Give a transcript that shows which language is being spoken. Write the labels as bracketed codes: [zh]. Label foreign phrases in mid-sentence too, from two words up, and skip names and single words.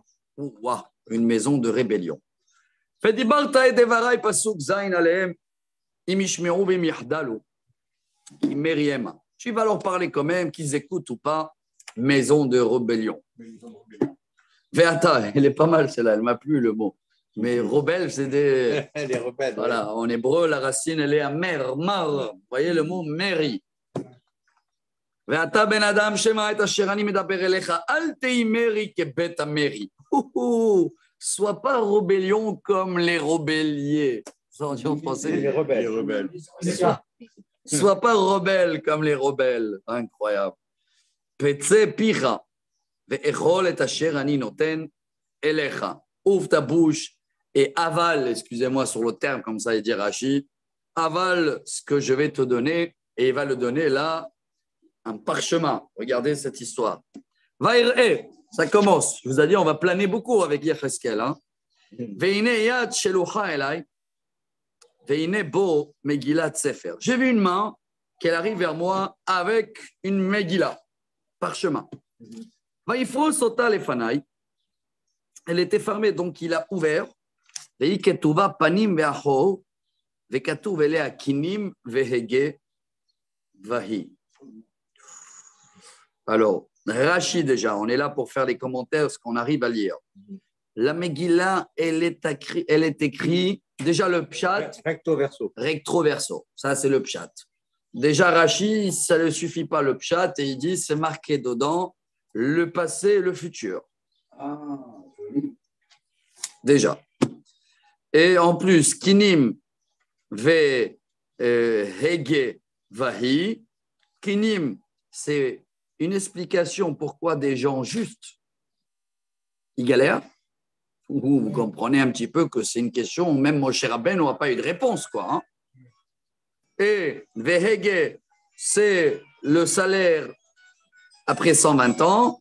[fr] Wow, une maison de rébellion. Tu vas leur parler quand même, qu'ils écoutent ou pas, maison de rébellion. Veata, elle est pas mal celle-là, elle m'a plu le mot. Mais rebelle, c'est des. Les rebelles. Voilà, en hébreu, la racine, elle est à mer, mar. Vous voyez le mot meri. [he] ואתה בן אדם שמע את אשר אני מדבר אליך, אל תהי מרי כבית המרי. [fr] Sois pas rébellion comme les rebelliers. Ça, on dit en français. Les rebelles. Les rebelles. Sois pas rebelle comme les rebelles. Incroyable. [he] פצה פיך ואכול את אשר אני נותן אליך. [fr] Ouvre ta bouche et avale, excusez-moi sur le terme, comme ça il dit Rashi, avale ce que je vais te donner, et il va le donner là, un parchemin. Regardez cette histoire. Vaïr'e, ça commence. Je vous ai dit, on va planer beaucoup avec Yecheskel. [he] והנה יד שלוחה אלי, והנה בו מגילת ספר. [fr] J'ai vu une main qui arrive vers moi avec une Megillah, parchemin. [he] ויפרוש אותה לפני. [fr] Elle était fermée, donc il a ouvert. [he] והיא כתובה פנים ואחור, וכתוב אליה קינים והגה והיא. [fr] Alors, Rashi déjà, on est là pour faire les commentaires, ce qu'on arrive à lire. La Megillah, elle est écrite, déjà le pshat. Recto verso. Recto verso, ça c'est le pshat. Déjà Rashi, ça ne suffit pas le pshat, et il dit, c'est marqué dedans, le passé et le futur. Déjà. Et en plus, [he] קינים והגה והי. [fr] Kinim, c'est une explication pourquoi des gens justes, ils galèrent. Vous comprenez un petit peu que c'est une question, même Moshe Rabbeinu n'a pas eu de réponse, quoi. Hein. Et vehege, c'est le salaire après 120 ans.